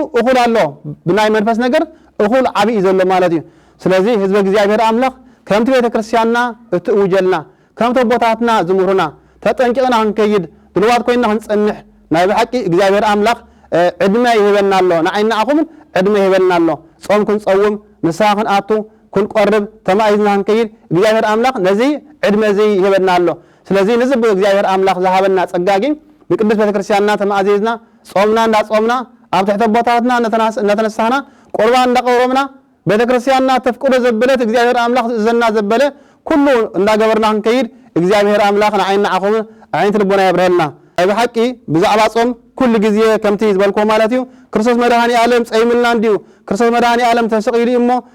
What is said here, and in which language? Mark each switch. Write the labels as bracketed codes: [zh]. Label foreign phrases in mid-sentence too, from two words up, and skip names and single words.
[ti] እኹል ኣሎ ብናይ መንፈስ ነገር እኹል ዓቢ ዘሎ ማለት እዩ ስለዚ ህዝበ እግዚአብሔር አምላክ ከምቲ ቤተክርስቲያንና እትውጀልና ከምቲ አቦታትና ዝምሩና ተጠንቂቅና ክንከይድ ድልዋት ኮይና ክንጸንሕ ናይ ብሓቂ እግዚአብሔር አምላክ ዕድመ ይህበና ኣሎ ንዓይና አኹም ዕድመ ይህበና ኣሎ ጾም ክንጸውም ንስሓ ክንኣቱ ክንቆርብ ተማይዝና ክንከይድ እግዚአብሔር አምላክ ነዚ ዕድመ እዚ ይህበና ኣሎ ስለዚህ ንዝብ እግዚአብሔር አምላክ ዝሃበና ጸጋጊ ብቅዱስ ቤተክርስቲያንና ተማይዝና ጾምና እንዳጾምና ኣብ ትሕተ አቦታትና ነተነሳና ቁርባን እንዳቀረብና ቤተክርስቲያንና ተፍቅዶ ዘበለት እግዚአብሔር አምላክ ዘና ዘበለ ኩሉ እንዳገበርና ክንከይድ እግዚአብሔር አምላክ ንዓይና አኹም ዓይንት ልቦና ይብረልና አይ በሐቂ ብዛዕባ ጾም ኩሉ ግዜ ከምቲ ዝበልኮ ማለት እዩ ክርስቶስ መድኃኒ ዓለም ጸይምልና እንዲሁ ክርስቶስ መድኃኒ ዓለም ተሰቂሉ እሞ